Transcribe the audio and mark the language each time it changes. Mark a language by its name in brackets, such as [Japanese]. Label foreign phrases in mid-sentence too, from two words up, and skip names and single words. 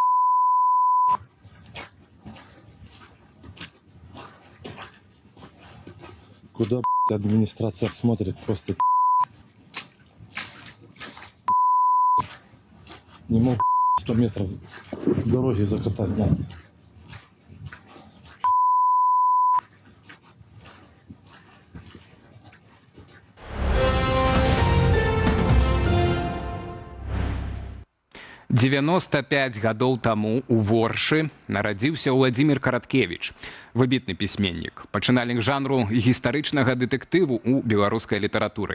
[Russian] Куда администрация смотрит, просто не могут 100 метров дороги закатать, да. [Belarusian] «95 гадоў таму у Воршы нарадзіўся Уладзімір Караткевіч, выбітны пісьменнік, пачынальнік жанру гістарычнага дэтэктыву ў беларускай літаратуры.